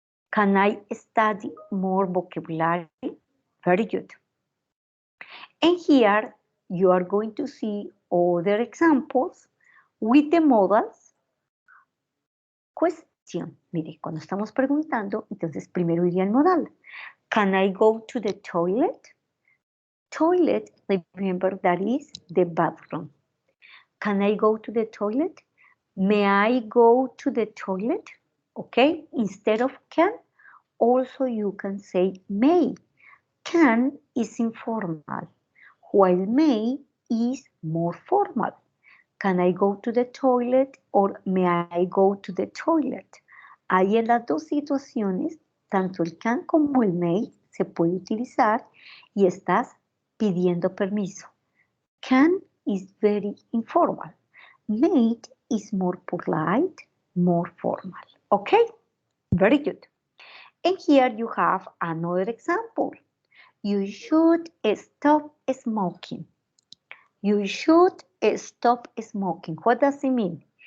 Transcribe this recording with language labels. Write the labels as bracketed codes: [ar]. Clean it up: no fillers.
[en] Can I study more vocabulary? Very good. And here you are going to see other examples with the modals question. [es] Mire, cuando estamos preguntando, entonces primero iría el modal. [en] Can I go to the toilet? Toilet, remember that is the bathroom. Can I go to the toilet? May I go to the toilet? Okay, instead of can, also you can say may. Can is informal, while may is more formal. Can I go to the toilet or may I go to the toilet? [es] Ahí en las dos situaciones, tanto el can como el may se puede utilizar y estás pidiendo permiso. [en] Can is very informal. May is more polite, more formal. Okay? Very good. And here you have another example. You should stop smoking. You should stop smoking. What does it mean?